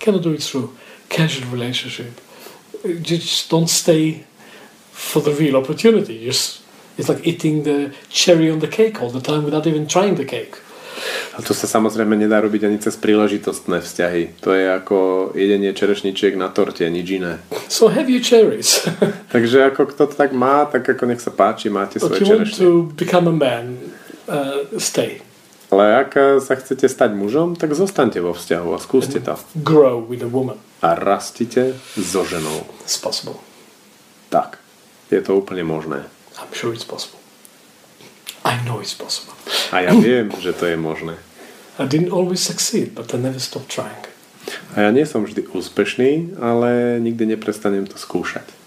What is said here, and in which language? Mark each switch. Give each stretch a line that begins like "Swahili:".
English: Cannot do it through casual relationship. Just don't stay for the real opportunity. It's like eating the cherry on the cake all the time without even trying the cake.
Slovak: A to sa samozrejme nedá robiť ani cez príležitostné vzťahy. To je ako jedenie čerešničiek na torte, nič iné.
English: So have your cherries.
Slovak: Takže ako kto to tak má, tak ako nech sa páči, máte svoje čerešne.
English: If you want to become a man, stay.
Slovak: Ale ak sa chcete stať mužom, tak zostaňte vo vzťahu a skúste to.
English: Grow with a woman.
Slovak: A rastite so ženou.
English: It's possible.
Slovak: Tak, je to úplne možné.
English: I'm sure it's possible. I know it's possible.
Slovak: A ja viem, že to je možné.
English: I didn't always succeed, but I never stopped trying.
Slovak: A ja nie som vždy úspešný, ale nikdy neprestanem to skúšať.